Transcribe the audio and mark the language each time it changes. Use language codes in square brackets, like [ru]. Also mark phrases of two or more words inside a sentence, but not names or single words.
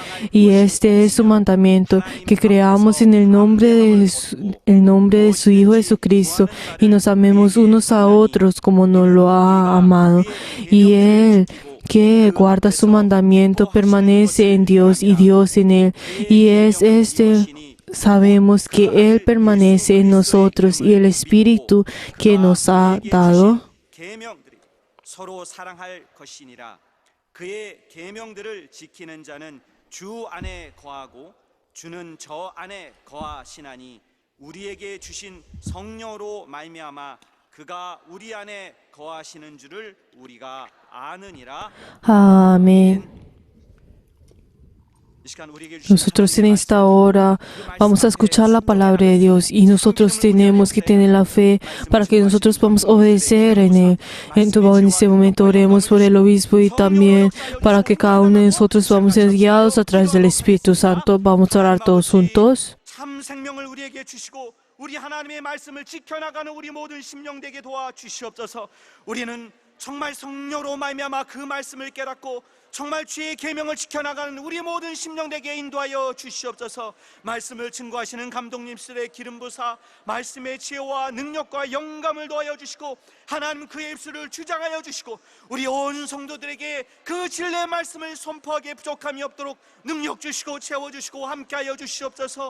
[es] Y este es su mandamiento, que creamos en el nombre de su Hijo Jesucristo, y nos amemos unos a otros como nos lo ha amado. Y Él que guarda su mandamiento permanece en Dios y Dios en Él. Y sabemos que Él permanece en nosotros, y el Espíritu que nos ha dado. [ko] 서로 사랑할 것이니라. 그의 계명들을 지키는 자는 주 안에 거하고 주는 저 안에 거하시나니 우리에게 주신 성령으로 말미암아 그가 우리 안에 거하시는 줄을 우리가 아느니라. 아멘. [es] Nosotros en esta hora vamos a escuchar la palabra de Dios y nosotros tenemos que tener la fe para que nosotros podamos obedecer en él. Entonces, en este momento oremos por el obispo y también para que cada uno de nosotros vamos a ser guiados a través del Espíritu Santo. Vamos a orar todos juntos. [ko] 참 생명을 우리에게 주시고 우리 하나님의 말씀을 지켜나가는 우리 모든 심령 되게 도와주시옵소서. 우리는 정말 성령으로 말미암아 그 말씀을 깨닫고 정말 주의 계명을 지켜나가는 우리 모든 심령 되게 인도하여 주시옵소서. 말씀을 증거하시는 감독님들의 기름 부사 말씀의 지혜와 능력과 영감을 도하여 주시고 하나님 그의 입술을 주장하여 주시고 우리 온 성도들에게 그 진리의 말씀을 선포하기에 부족함이 없도록 능력 주시고 채워주시고 함께하여 주시옵소서.